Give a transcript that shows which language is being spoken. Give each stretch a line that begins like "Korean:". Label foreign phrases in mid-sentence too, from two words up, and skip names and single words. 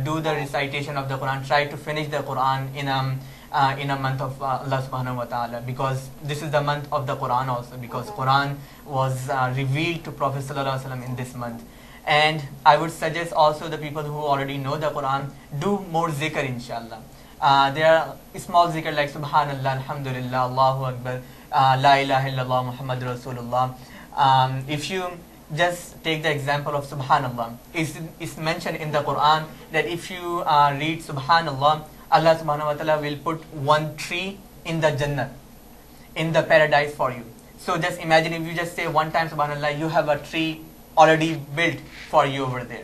English: Do the recitation of the Quran. Try to finish the Quran in a month of
Arabic: الله سبحانه وتعالى,
English: because this is the month of the Quran also, because Quran was revealed to Prophet
Arabic: صلى الله عليه وسلم
English: in this month. And I would suggest also the people who already know the Quran, do more zikr, inshallah. There are small zikr like
Arabic: سبحان الله، الحمد لله، الله أكبر، لا إله إلا الله، محمد رسول الله.
English: If you just take the example of Subhanallah, it's mentioned in the Quran that if you read Subhanallah,
Arabic: الله سبحانه وتعالى
English: will put one tree in the Jannah, in the paradise for you. So just imagine, if you just say one time Subhanallah, you have a tree already built for you over there.